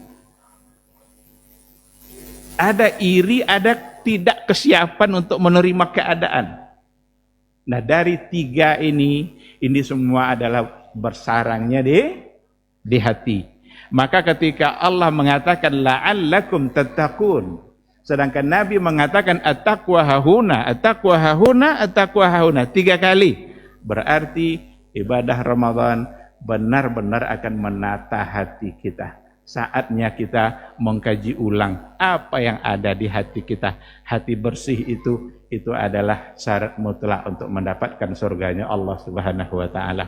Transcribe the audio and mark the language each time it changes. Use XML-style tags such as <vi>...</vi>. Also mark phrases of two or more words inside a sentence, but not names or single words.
<id>Ada iri, ada tidak kesiapan untuk menerima keadaan. Nah, dari tiga ini semua adalah bersarangnya di hati. Maka ketika Allah mengatakan</id> <ar>لعلكم تتقون,</ar> <id>sedangkan Nabi mengatakan</id> <ar>التقوى هاهنا، التقوى هاهنا، التقوى هاهنا</ar> <id>3 kali. Berarti ibadah Ramadan benar-benar akan menata hati kita. Saatnya kita mengkaji ulang apa yang ada di hati kita. Hati bersih itu adalah syarat mutlak untuk mendapatkan surganya Allah</id> <ar>سبحانه وتعالى.</ar>